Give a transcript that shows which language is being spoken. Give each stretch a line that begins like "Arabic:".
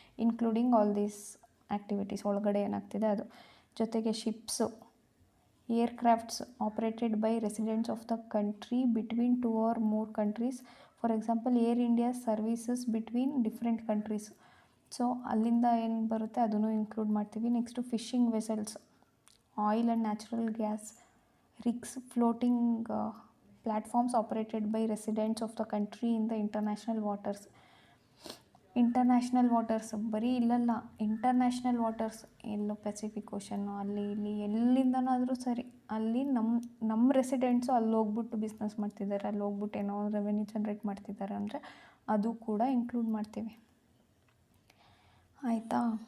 English: including all these activities
Kannada: ಒಳಗಡೆ ಏನಾಗ್ತಿದೆ ಅದು.
English: ಜೊತೆಗೆ ships, aircrafts operated by residents of the country between 2 or more countries. For example Air India services between different countries.
Kannada: So ಅಲ್ಲಿಂದ ಏನು ಬರುತ್ತೆ ಅದನ್ನು ಇನ್ಕ್ಲೂಡ್ ಮಾಡ್ತೀವಿ.
English: Next fishing vessels, oil and natural gas rigs, floating platforms operated by residents of the country in the international waters.
Kannada: International waters ಬರೀ ಇಲ್ಲಲ್ಲ, international waters ಎಲ್ಲೋ Pacific ಓಷನ್ನು ಅಲ್ಲಿ ಇಲ್ಲಿ ಎಲ್ಲಿಂದನಾದರೂ ಸರಿ, ಅಲ್ಲಿ ನಮ್ಮ ರೆಸಿಡೆಂಟ್ಸು ಅಲ್ಲಿ ಹೋಗ್ಬಿಟ್ಟು ಬಿಸ್ನೆಸ್ ಮಾಡ್ತಿದ್ದಾರೆ, ಅಲ್ಲಿ ಹೋಗ್ಬಿಟ್ಟು ಏನೋ ರೆವೆನ್ಯೂ ಜನ್ರೇಟ್ ಮಾಡ್ತಿದ್ದಾರೆ ಅಂದರೆ ಅದು ಕೂಡ ಇನ್ಕ್ಲೂಡ್ ಮಾಡ್ತೀವಿ. ಆಯಿತಾ?